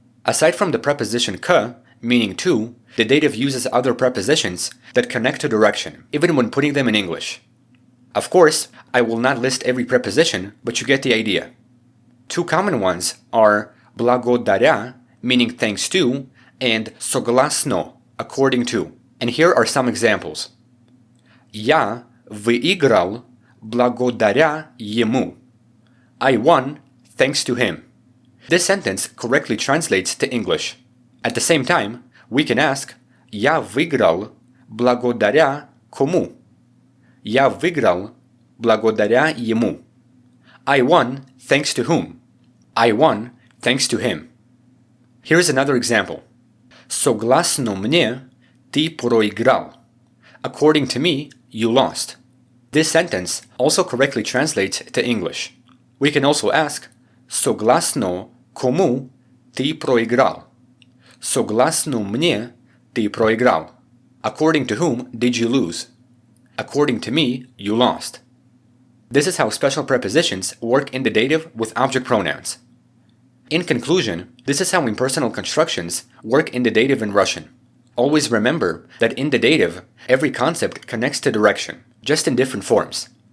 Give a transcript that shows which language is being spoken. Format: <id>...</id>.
<en>Aside from the preposition к, meaning to, the dative uses other prepositions that connect to direction, even when putting them in English. Of course, I will not list every preposition, but you get the idea. Two common ones are благодаря, meaning thanks to, and согласно, according to. And here are some examples.</en> <ru>Я выиграл благодаря ему.</ru> <en>I won thanks to him. This sentence correctly translates to English. At the same time, we can ask</en> <ru>Я выиграл благодаря кому? Я выиграл благодаря ему.</ru> <en>I won thanks to whom? I won thanks to him. Here's another example.</en> <ru>Согласно мне, ты проиграл.</ru> <en>According to me, you lost. This sentence also correctly translates to English. We can also ask</en> <ru>согласно кому ты проиграл? Согласно мне, ты проиграл.</ru> <en>According to whom did you lose? According to me, you lost. This is how special prepositions work in the dative with object pronouns. In conclusion, this is how impersonal constructions work in the dative in Russian. Always remember that in the dative, every concept connects to direction, just in different forms.</en>